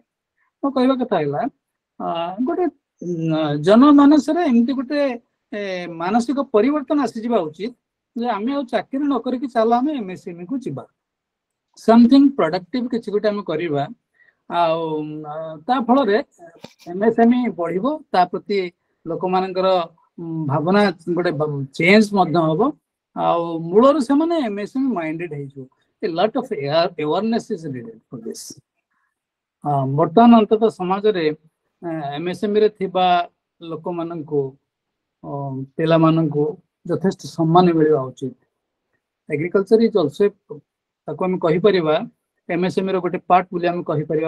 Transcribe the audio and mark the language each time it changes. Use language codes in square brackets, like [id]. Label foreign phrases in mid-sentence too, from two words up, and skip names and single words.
[or] ମୋ କହିବା କଥା ହେଲା ଗୋଟେ ଜନମାନସରେ ଏମିତି ଗୋଟେ ମାନସିକ ପରିବର୍ତ୍ତନ ଆସିଯିବା ଉଚିତ ଯେ ଆମେ ଆଉ ଚାକିରି ନ କରିକି ଚାଲ ଆମେ MSME କୁ ଯିବା, [en] something productive [or] କିଛି ଗୋଟେ ଆମେ କରିବା। ଆଉ ତା ଫଳରେ MSME ବଢିବ, ତା ପ୍ରତି ଲୋକମାନଙ୍କର ଭାବନା ଗୋଟେ ଚେଞ୍ଜ ମଧ୍ୟ ହବ, ଆଉ ମୂଳରୁ ସେମାନେ MSME ମାଇଣ୍ଡେଡ ହେଇଯିବ। [en] A lot of awareness is needed for this. [or] ବର୍ତ୍ତମାନ ଅନ୍ତତଃ ସମାଜରେ MSME ରେ ଥିବା ଲୋକମାନଙ୍କୁ ପିଲାମାନଙ୍କୁ ଯଥେଷ୍ଟ ସମ୍ମାନ ମିଳିବା ଉଚିତ। [en] agriculture is also, [or] ତାକୁ ଆମେ କହିପାରିବା MSME ର ଗୋଟେ ପାର୍ଟ ବୋଲି ଆମେ କହିପାରିବା।